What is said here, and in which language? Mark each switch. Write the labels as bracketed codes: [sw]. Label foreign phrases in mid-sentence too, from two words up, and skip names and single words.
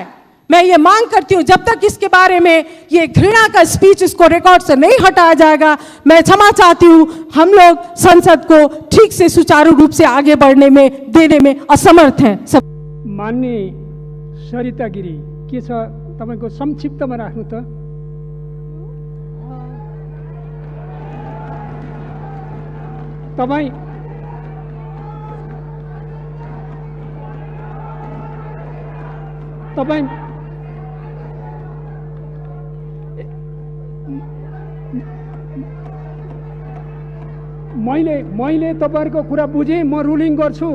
[hi] मैं ये मांग करती हूँ, जब तक इसके बारे में ये घृणा का स्पीच इसको रिकॉर्ड से नहीं हटाया जाएगा, मैं क्षमा चाहती हूँ, हम लोग संसद को ठीक से सुचारू रूप से आगे बढ़ने में देने में असमर्थ हैं। [ne] माननीय सरिता गिरी, के छ तपाईको संक्षिप्तमा राख्नु त। तपाईँ मैले तपाईहरुको कुरा बुझेँ, म रुलिङ गर्छु।